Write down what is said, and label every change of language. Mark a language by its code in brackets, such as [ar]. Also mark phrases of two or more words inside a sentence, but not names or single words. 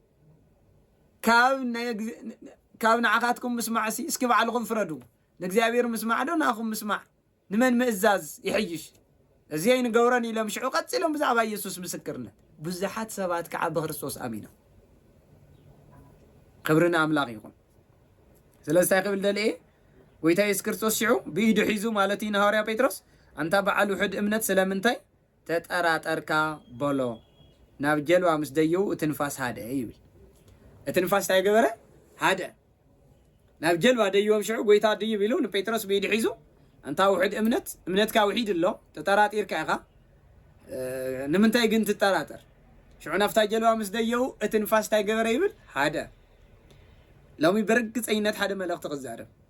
[ti] ካብ ንዓኻትኩም ምስማዕሲ እስኪ ባዕልኩም ፍረዱ ለእግዚአብሔር ምስማዕ ዶ ናኹም ምስማዕ ንመን ምእዛዝ ይሕይሽ እዚይ ንገብረን ኢሎም ሽዑ ቀጽሎም ብዛዕባ ኢየሱስ ምስክርነት ብዙሓት ሰባት ከዓ በክርስቶስ አሚኖም ክብርና አምላክ ይሁን ስለዚህ ቅብል ደልኤ ጎይታ ኢየሱስ ክርስቶስ ሽዑ ብኢዱ ሒዙ ማለት ኢና ሐዋርያ ጴጥሮስ አንታ በዓል ውሕድ እምነት ስለምንታይ ተጠራጠርካ በሎ ናብ ጀልባ ምስ ደየው እትንፋስ ሃደ ይብል እትንፋስ ታይ ገበረ ሃደ ናብ ጀልባ ደየውም ሽዑ ጎይታ ድይ ቢሉ ንጴጥሮስ ብኢዱ ሒዙ አንታ ውሕድ እምነትካ ውሒድ ኣሎ ተጠራጢርካ ኢኻ ንምንታይ ግን ትጠራጠር ሽዑ ናፍታ ጀልባ ምስ ደየው እትንፋስ ታይ ገበረ ይብል ሃደ ሎሚ በርግጸኝነት ሓደ መልእኽቲ ክዛረብ